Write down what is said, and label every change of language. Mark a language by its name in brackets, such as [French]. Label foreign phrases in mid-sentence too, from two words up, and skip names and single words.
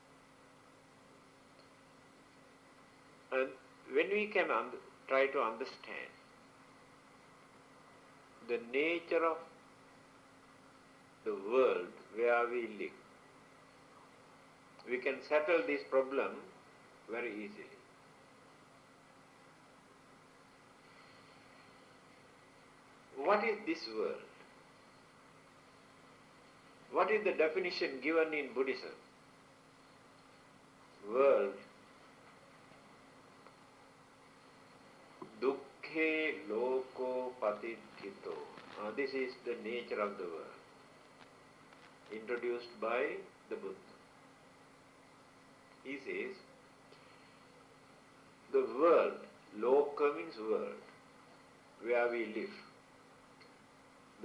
[English] And when we can try to understand the nature of the world where we live, we can settle this problem very easily. What is this world? What is the definition given in Buddhism? World, [Pali] dukkhe loko patithito. [English] This is the nature of the world, introduced by the Buddha. He says, the world, loka means world, where we live.